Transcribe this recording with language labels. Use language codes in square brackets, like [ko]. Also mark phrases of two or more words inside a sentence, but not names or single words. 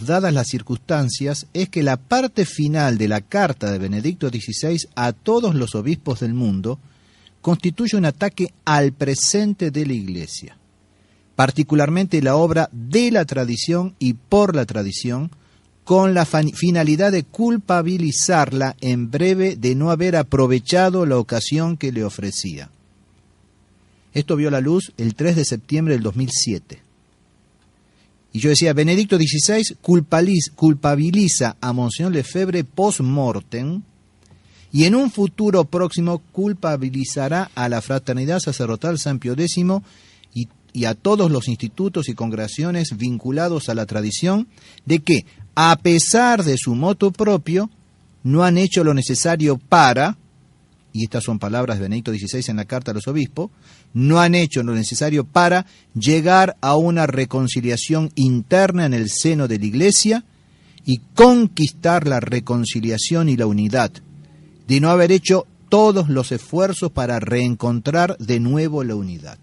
[es] dadas las circunstancias, es que la parte final de la carta de Benedicto XVI a todos los obispos del mundo constituye un ataque al presente de la Iglesia, particularmente la obra de la tradición y por la tradición, con la finalidad de culpabilizarla en breve de no haber aprovechado la ocasión que le ofrecía. Esto vio la luz el 3 de septiembre del 2007. Y yo decía, Benedicto XVI culpabiliza a Monseñor Lefebvre post-mortem y en un futuro próximo culpabilizará a la Fraternidad Sacerdotal San Pío X y a todos los institutos y congregaciones vinculados a la tradición de que, a pesar de su [la] motu propio, [es] no han hecho lo necesario para, y estas son palabras de Benedicto XVI en la carta a los obispos, no han hecho lo necesario para llegar a una reconciliación interna en el seno de la Iglesia y conquistar la reconciliación y la unidad, de no haber hecho todos los esfuerzos para reencontrar de nuevo la unidad.